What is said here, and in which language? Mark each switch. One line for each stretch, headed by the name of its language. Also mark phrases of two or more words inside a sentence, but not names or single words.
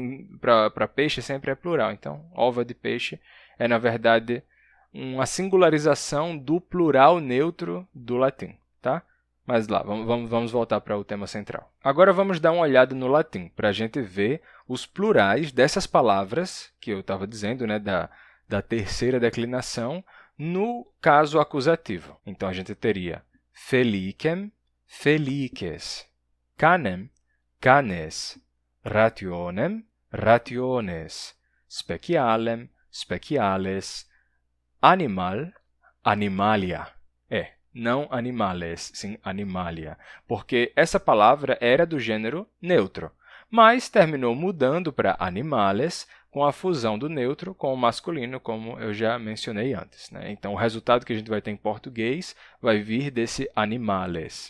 Portuguese: Para peixe sempre é plural. Então, ova de peixe é, na verdade, uma singularização do plural neutro do latim, tá? Mas lá, vamos voltar para o tema central. Agora vamos dar uma olhada no latim, para a gente ver os plurais dessas palavras que eu estava dizendo, né, da terceira declinação, no caso acusativo. Então, a gente teria
Latin: felicem, felices, canem, canes, rationem, rationes, specialem, speciales, animal, animalia.
Portuguese: Não animales, sim animalia, porque essa palavra era do gênero neutro, mas terminou mudando para animales com a fusão do neutro com o masculino, como eu já mencionei antes, né? Então, o resultado que a gente vai ter em português vai vir desse animales.